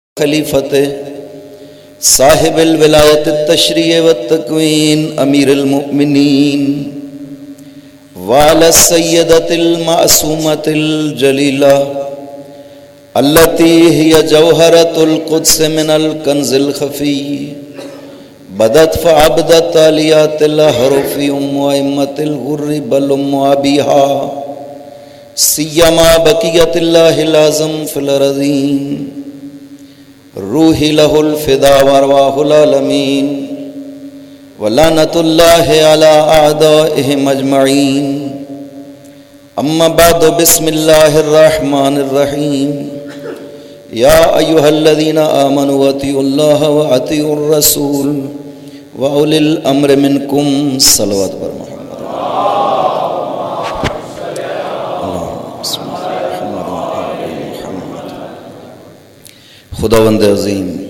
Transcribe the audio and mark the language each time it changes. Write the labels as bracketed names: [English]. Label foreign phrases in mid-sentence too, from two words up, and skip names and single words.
[Arabic] خلیفت صاحب الولایت التشریع والتکوین امیر المؤمنین وعلی السیدۃ المعصومۃ الجلیلہ التی ہی جوہرۃ القدس من الکنز الخفی بدت فعبدت علیات الحرف ام ائمۃ الغر بل ام ابیہا سیما بقیت اللہ العظم فی الارضین روحی لہ الفدا وارواح العالمین ولعنۃ اللہ علی اعدائہم اجمعین اما بعد بسم اللہ الرحمن الرحیم یا ایہا الذین آمنوا اطیعوا اللہ واطیعوا الرسول واولی الامر منکم [Persian] صلوات بر محمد خداوند عظیم